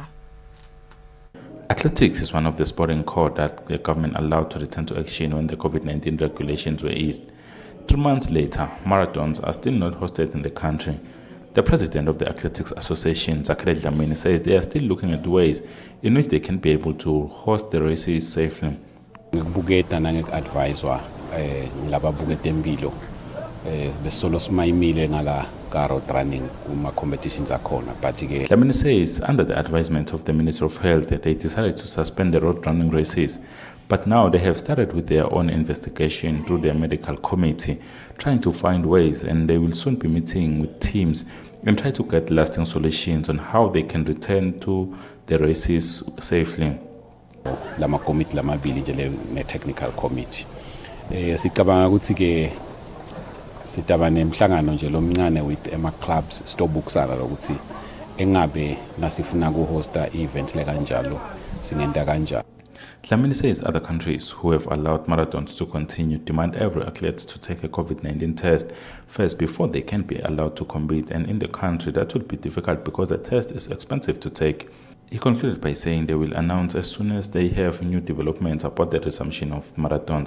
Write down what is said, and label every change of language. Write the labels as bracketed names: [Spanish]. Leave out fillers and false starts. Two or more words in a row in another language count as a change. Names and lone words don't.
[English] Athletics is one of the sporting codes that the government allowed to return to action when the COVID-19 regulations were eased. 3 months later, marathons are still not hosted in the country. The president of the Athletics Association, Zakhele Dlamini, says they are still looking at ways in which they can be able to host the races safely. [Swati] Ngibuketa nangek-advisor ngilababuketa empilo besolo simayimile ngala [English] ka-road running [Swati] kuma-competitions akhona but-ke [English] Dlamini says under the advisement of the Minister of Health they decided to suspend the road running races, but now they have started with their own investigation through their medical committee, trying to find ways, and they will soon be meeting with teams and try to get lasting solutions on how they can return to the races safely. [Swati] Lama committee lamabili nje [English] ne-technical committee [Swati] sicabanga ukuthi-ke sitaba nemhlangano nje lomncane with ama-clubs sitobukisana lokuthi engabe nasifuna kuhosta event lekanjalo singenta kanjalo. [English] Dlamini says other countries who have allowed marathons to continue demand every athlete to take a COVID-19 test first before they can be allowed to compete, and in the country that would be difficult because the test is expensive to take. He concluded by saying they will announce as soon as they have new developments about the resumption of marathons.